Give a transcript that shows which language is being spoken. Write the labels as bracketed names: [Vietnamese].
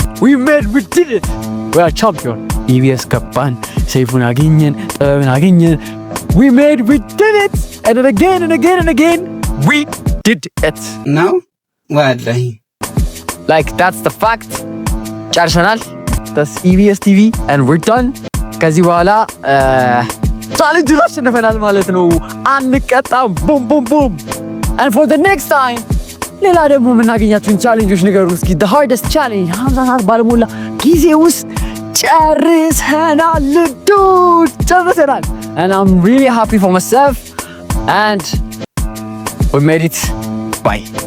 [English] We did it. We are champion. [Amharic] EBS ገባን፣ ሰይፉን አገኘን፣ ጥበብን አገኘን. [English] We did it. And then again and again and again, we did it. Now, wallahi. Like that's the fact. [Amharic] ጨርሰናል. [English] That's EBS TV and we're done. [Amharic] ከዚህ በኋላ ቻሌንጅ አሸንፈናል ማለት ነው። አንቀጣም። ቡም ቡም ቡም። [English] And for the next time [Amharic] ሌላ ደግሞ የምናገኛችሁን ቻሌንጆች ንገሩ እስኪ። [English] the hardest challenge [Amharic] 50 ሰዓት ባለሞላ ጊዜ ውስጥ ጨርሰናል። ጨርሰናል። [English] And I'm really happy for myself and we made it. Bye.